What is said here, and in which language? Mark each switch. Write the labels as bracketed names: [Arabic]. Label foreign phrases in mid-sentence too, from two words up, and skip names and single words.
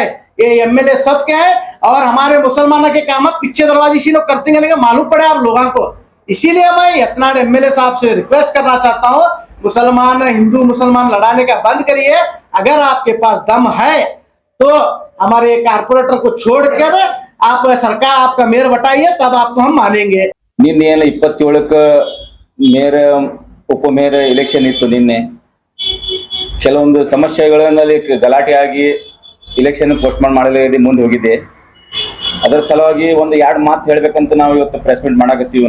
[Hindi] ये एमएलए सबके हैं और हमारे मुसलमानों के काम पीछे दरवाजे इसी लोग करते हैं, मालूम पड़े आप लोगों को। इसीलिए मैं यतनाड़ एमएलए साहब से रिक्वेस्ट करना चाहता हूँ, मुसलमान हिंदू मुसलमान लड़ाने का बंद करिए। अगर आपके पास दम है तो हमारे कारपोरेटर को छोड़कर आप सरकार आपका मेयर बताइए, तब आपको हम मानेंगे। [Kannada] ನಿನ್ನೆ 27ಕ್ಕೆ ಮೇಯರ್ ಉಪ [English] mayor election [Kannada] ಇತ್ತು। ನಿನ್ನೆ ಕೆಲವೊಂದು ಸಮಸ್ಯೆಗಳಲ್ಲಿ ಗಲಾಟೆ ಆಗಿ [English] election postpone [Kannada] ಮಾಡಲು ಮುಂದೆ ಹೋಗಿದೆ। ಅದರ ಸಲುವಾಗಿ ಒಂದು ಎರಡು ಮಾತು ಹೇಳಬೇಕಂತ ನಾವು ಇವತ್ತು [English] press meet [Kannada] ಮಾಡಕತ್ತೀವಿ।